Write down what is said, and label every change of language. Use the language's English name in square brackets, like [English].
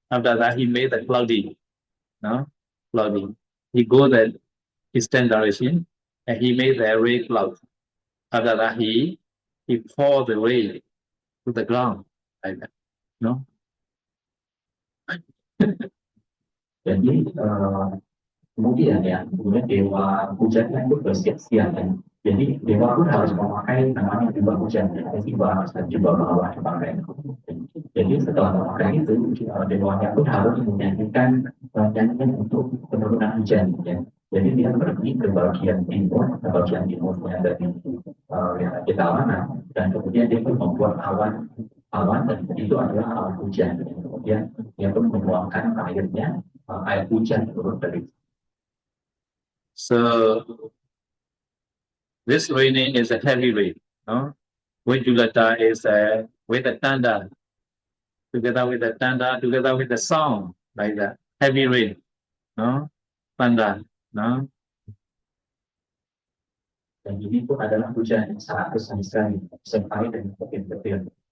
[English] After that, he made the cloudy. He go the eastern direction. And he made the rain cloud. After that, he poured the rain to the ground like that. [Indonesian] Jadi kemudian dewa hujan itu bersiap-siap kan. Jadi dewa pun harus memakai namanya jubah hujan, jubah awan dipakai. Jadi setelah memakai itu, dewanya pun harus menyanyikan nyanyian untuk penurunan hujan. Ya. Jadi dia pergi ke bagian timurnya dari Ketawana, dan kemudian dia pun membuat awan dan itu adalah awan hujan. Dan kemudian dia pun menuangkan air hujan turun dari. [English] So this raining is a heavy rain. Vijulata is with the thunder, together with the sound like that. Heavy rain, thunder. [Indonesian] Dan ini pun adalah hujan yang sangat besar sekali, sampai dengan petir-petir.